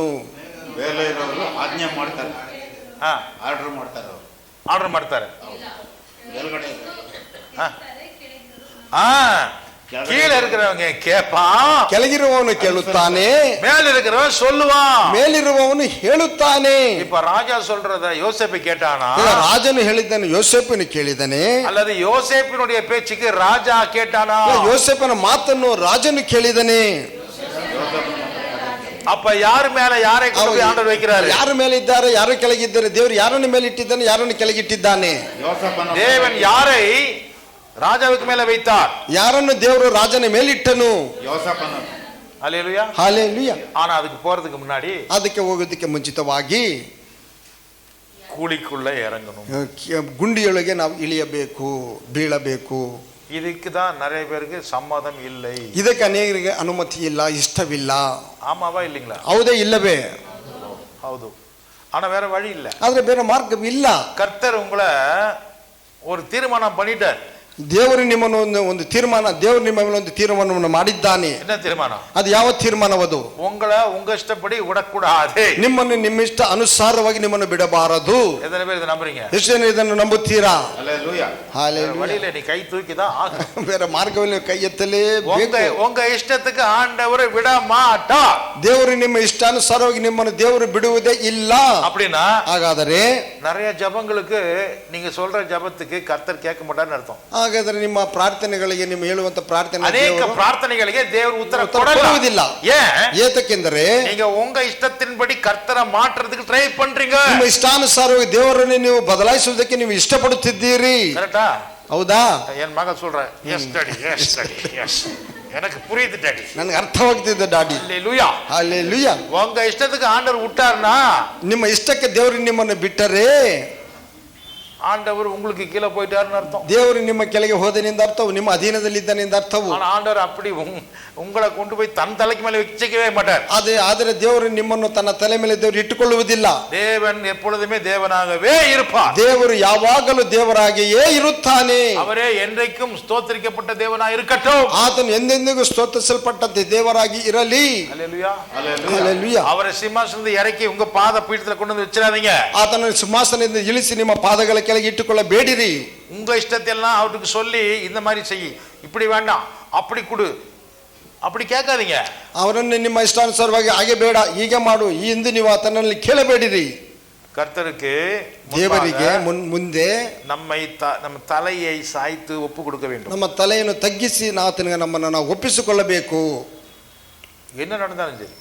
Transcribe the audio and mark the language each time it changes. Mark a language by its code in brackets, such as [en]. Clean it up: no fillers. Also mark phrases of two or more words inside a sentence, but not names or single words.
[kn] ಮೇಲೆ ಇರೋರು ಆಜ್ಞೆ ಮಾಡ್ತಾರೆ, ಆರ್ಡರ್ ಮಾಡ್ತಾರೆ, ಆರ್ಡರ್ ಮಾಡ್ತಾರೆ. ಮೇಲ್ಗಡೆ [ta] கீழே இருக்கிறவங்க கேட்பான், [kn] ಕೆಳಗಿರುವವನು ಕೇಳುತ್ತಾನೆ, [ta] மேல இருக்கிறவன் சொல்லுவான், [kn] ಮೇಲಿರುವವನು ಹೇಳುತ್ತಾನೆ. [ta] இப்ப ராஜா சொல்றத யோசேப்பு கேட்டானா? [kn] ರಾಜನು ಹೇಳಿದ್ದಾನೆ, ಯೋಸೇಫನು ಕೇಳಿದ್ದಾನೆ. [ta] அல்லது யோசேப்பினுடைய பேச்சுக்கு ராஜா கேட்டானா? [kn] ಯೋಸೇಫನ ಮಾತನ್ನು ರಾಜನು ಕೇಳಿದ್ದಾನೆ. [ta] அப்ப யாரு மேல யாரை கொண்டு போய் ಆಂಡವರು வைக்கிறாரு? [kn] ಯಾರ ಮೇಲೆ ಇದ್ದಾರೆ, ಯಾರು ಕೆಳಗಿದ್ದಾರೆ? ದೇವರು ಯಾರನ್ನ ಮೇಲೆ ಇಟ್ಟಿದ್ದಾನೆ, ಯಾರನ್ನು ಕೆಳಗಿಟ್ಟಿದ್ದಾನೆ? [ta] தேவன் யாரை ராஜாவுக்கு மேல வைத்தார்? [kn] ಯಾರನ್ನು ದೇವರು ರಾಜನ ಮೇಲಿಟ್ಟನು? ಯೋಸೇಫನ. [ta] அல்லேலூயா. [kn] ಹಾಲೆಲೂಯಾ. [ta] ஆனா அதுக்கு போறதுக்கு முன்னாடி [kn] ಅದಕ್ಕೆ ಹೋಗೋದಕ್ಕೆ ಮುಂಚಿತವಾಗಿ [ta] கூலிக்குள்ள இறங்கணும். [kn] ಗುಂಡಿಯೊಳಗೆ ನಾವು ಇಳಿಯಬೇಕು, ಬೀಳಬೇಕು. [ta] இதுக்கு தான் நிறைய பேருக்கு சம்மதம் இல்லை. [kn] ಇದಕ್ಕೆ ಅನೇಕರಿಗೆ ಅನುಮತಿ ಇಲ್ಲ, ಇಷ್ಟವಿಲ್ಲ. [ta] ஆமாவா இல்லீங்களா? [kn] ಹೌದೇ ಇಲ್ಲವೇ? ಹೌದು. [ta] ஆனா வேற வழி இல்ல. [kn] ಆದ್ರೆ ಬೇರೆ ಮಾರ್ಗವಿಲ್ಲ. [ta] கர்த்தர் உங்களை ஒரு தீர்மானம் பண்ணிட்டார். [kn] ದೇವರು ನಿಮ್ಮನ್ನು ಒಂದು ತೀರ್ಮಾನ, ದೇವರು ನಿಮ್ಮ ಮೇಲೆ ಒಂದು ತೀರ್ಮಾನವನ್ನು ಮಾಡಿದ್ದಾನೆ. [ta] என்ன தீர்மானம்? [kn] ಅದು ಯಾವ ತೀರ್ಮಾನವದು? [ta] உங்களை உங்க இஷ்டப்படி விடக்கூடாது. [kn] ನಿಮ್ಮನ್ನು ನಿಮ್ಮ ಇಷ್ಟ ಅನುಸಾರವಾಗಿ ನಿಮ್ಮನ್ನು ಬಿಡಬಾರದು. [ta] எத்தனை பேர் இதை நம்புறீங்க? [kn] ಎಷ್ಟು ಜನ ಇದನ್ನು ನಂಬುತ್ತೀರಾ? ಹಲ್ಲೆಲೂಯಾ. ಹಾಲೆಲೂಯಾ. [ta] வழியில நீ கை தூக்கிதான் ஆகணும். [kn] ಬೇರೆ ಮಾರ್ಗವಿಲ್ಲ, ಕೈ ಎತ್ತಲೇಬೇಕು. [ta] உங்க இஷ்டத்துக்கு ஆண்டவரை விட மாட்டார். [kn] ದೇವರು ನಿಮ್ಮ ಇಷ್ಟಾನುಸಾರವಾಗಿ ನಿಮ್ಮನ್ನು ದೇವರು ಬಿಡುವುದೇ ಇಲ್ಲ. [ta] அப்படின்னா [kn] ಹಾಗಾದರೆ [ta] நிறைய ஜபங்களுக்கு நீங்க சொல்ற ஜபத்துக்கு கர்த்தர் கேட்க மாட்டார்னு அர்த்தம். [kn] ಹಾಗಾದ್ರೆ ನಿಮ್ಮ ಪ್ರಾರ್ಥನೆಗಳಿಗೆ, ನಿಮ್ಮ ಹೇಳುವಂತ ಪ್ರಾರ್ಥನೆ ಅನೇಕ ಪ್ರಾರ್ಥನೆಗಳಿಗೆ ದೇವರು ಉತ್ತರ ಕೊಡುವುದಿಲ್ಲ. ಏತಕ್ಕೆಂದರೆ [ta] நீங்க உங்க இஷ்டத்தின்படி கர்த்தரை மாற்றதுக்கு ட்ரை பண்றீங்க. [kn] ನಿಮ್ಮ ಇಷ್ಟಾನುಸಾರವಾಗಿ ದೇವರನ್ನು ನೀವು ಬದಲಾಯಿಸುವುದಕ್ಕೆ ನೀವು ಇಷ್ಟಪಡುತ್ತಿದ್ದೀರಿ. ಕರೆಕ್ಟಾ? ಹೌದಾ? [ta] என் மக சொல்றேன், [en] yes daddy, yes daddy, yes. [ta] எனக்கு புரியுது டாடி, [kn] ನನಗೆ ಅರ್ಥವಾಗ್ತಿದೆ டாடி. [ta] ஹல்லேலூயா. [kn] ಹಲ್ಲೆಲೂಯಾ. [ta] உங்க ಇಷ್ಟத்துக்கு ஆண்டவர் விட்டார்னா, [kn] ನಿಮ್ಮ ಇಷ್ಟಕ್ಕೆ ದೇವರು ನಿಮ್ಮನ್ನು ಬಿಟ್ಟರೆ [ta] ஆண்டவர் உங்களுக்கு கீழே போயிட்டாருன்னு அர்த்தம். [kn] ದೇವರು ನಿಮ್ಮ ಕೆಳಗೆ ಹೋದನೆಂದ ಅರ್ಥವು, ನಿಮ್ಮ ಅಧೀನದಲ್ಲಿ ಇದ್ದಾನೆಂದ ಅರ್ಥವು. [ta] ஆனா ஆண்டவர் அப்படி உங்களை கொண்டு போய் தன் தலைக்கு மேல வச்சுக்கவே மாட்டார். [kn] ಆದರೆ ದೇವರು ನಿಮ್ಮನ್ನು ತನ್ನ ತಲೆ ಮೇಲೆ ದೇವರು ಇಟ್ಟುಕೊಳ್ಳುವುದಿಲ್ಲ. [ta] தேவன் எப்பொழுதுமே தேவனாகவே இருப்பார். [kn] ದೇವರು ಯಾವಾಗಲೂ ದೇವರಾಗಿಯೇ ಇರುತ್ತಾನೆ. [ta] அவரே என்றைக்கும் ஸ்தோத்திரிக்கப்பட்ட தேவனாய் இருக்கட்டும். [kn] ಆತನು ಎಂದೆಂದಿಗೂ ಸ್ತೋತ್ರಿಸಲ್ಪಟ್ಟಂತೆ ದೇವರಾಗಿ ಇರಲಿ. [ta] ஹல்லேலூயா. [kn] ಹಲ್ಲೆಲೂಯಾ. [ta] அவரை சிம்மாசனத்தை இறக்கி உங்க பாத பீഠத்துல கொண்டு வந்து வச்சிடாதீங்க. [kn] ಆತನ ಸಿಂಹಾಸನದಿಂದ ಇಳಿಸಿ ನಿಮ್ಮ ಪಾದಗಳ ಕೆಳಗೆ ಇಟ್ಟುಕೊಳ್ಳಬೇಡಿರಿ. [ta] உங்க இஷ்டத்தெல்லாம் அவருக்கு சொல்லி இந்த மாதிரி செய், இப்படி வேண்டாம், அப்படி கொடு, அப்படி கேட்காதீங்க. [kn] ಅವರನ್ನು ನಿಮ್ಮ ಇಷ್ಟಾನುಸಾರವಾಗಿ ಹಾಗೆ ಬೇಡ, ಹೀಗೆ ಮಾಡು, ಈ ಹಿಂದೆ ನೀವು ಆತನಲ್ಲಿ ಕೇಳಬೇಡಿರಿ. [ta] கர்த்தருக்கு [kn] ದೇವರಿಗೆ ಮುಂದೆ [ta] நம்ம தலையை சாய்த்து ஒப்பு கொடுக்க வேண்டும். [kn] ನಮ್ಮ ತಲೆಯನ್ನು ತಗ್ಗಿಸಿ ಆತನಿಗೆ ನಮ್ಮನ್ನು ನಾವು ಒಪ್ಪಿಸಿಕೊಳ್ಳಬೇಕು. [ta] என்ன நடந்தாலும் சரி,